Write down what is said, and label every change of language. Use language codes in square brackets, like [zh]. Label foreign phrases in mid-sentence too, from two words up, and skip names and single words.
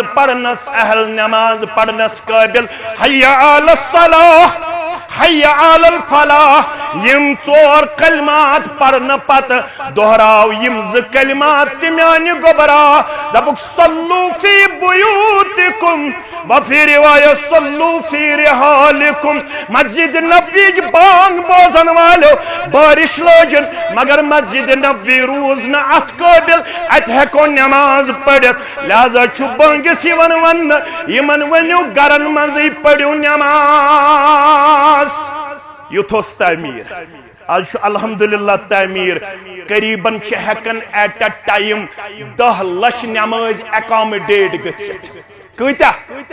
[ks] پرنس اہل نماز پرنس قٲبِل [ar] حی علی الصلاح حی علی الفلاح [ks] یم ژور کلمات پرنہٕ پتہٕ دۄہراو یم زٕ کلمات تہِ میانہِ گوبرا دپُکھ [ar] صلو فی بیوتکم وفی روایت صلو فی رحالکم [ks] مسجد نبوی بانگ بوزن والو بارش لوجن مگر مسجد نبوی روز نہ اتھ قٲبِل اتہِ ہیکو نماز پٔرِتھ لہذا چھُ بانگس یِوان وننہٕ یمن ؤنِو گرن منٛزٕے پٔرِو نماز یُتھ اوس تعمیٖر آج چھُ الحمدللہ تعمیٖر قریباً چھِ ہیکان [en] at a time [ks] 10 لچھ نماز ایکامڈیٹ گٔژھِتھ کۭتیاہ